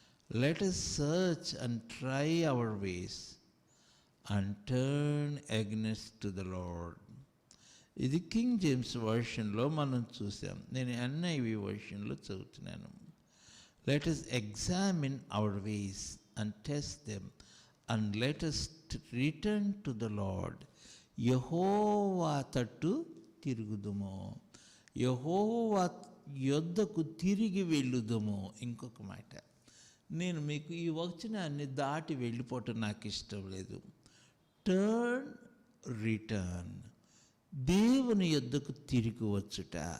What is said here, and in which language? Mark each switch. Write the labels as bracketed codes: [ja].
[en] Let us search and try our ways and turn against to the Lord. [te] ఇది king James వర్షన్లో మనం చూసాం. నేను NIV వర్షన్లో చదువుతున్నాను. [en] Let us examine our ways and test them, and let us return to the Lord. [te] యెహోవా తట్టు తిరుగుదుము, యెహోవా యొద్దకు తిరిగి వెళ్ళుదుము. ఇంకొక మాట, నేను మీకు ఈ వచనాన్ని దాటి వెళ్ళిపోవటం నాకు ఇష్టం లేదు. [en] turn, return, [te] దేవుని యొద్దకు తిరిగి వచ్చుట.